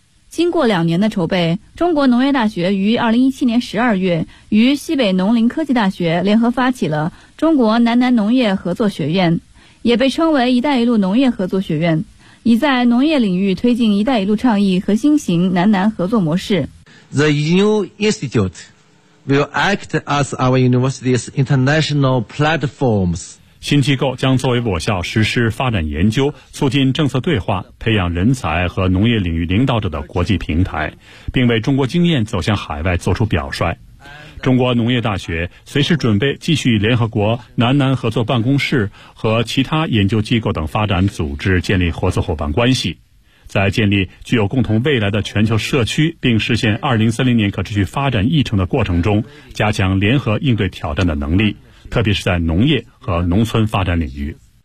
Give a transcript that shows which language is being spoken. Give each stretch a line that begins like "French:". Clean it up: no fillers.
Chinese: 经过2年的筹备，中国农业大学于2017年12月与西北农林科技大学联合发起了中国南南农业合作学院，也被称为一带一路农业合作学院，已在农业领域推进一带一路倡议和新型南南合作模式。
English: The new institute will act as our university's international platforms.
Chinese: 新机构将作为我校实施发展研究，促进政策对话，培养人才和农业领域领导者的国际平台，并为中国经验走向海外做出表率。中国农业大学随时准备继续与联合国南南合作办公室和其他研究机构等发展组织建立合作伙伴关系，在建立具有共同未来的全球社区并实现2030年可持续发展议程的过程中，加强联合应对挑战的能力，特别是在农业和农村发展领域。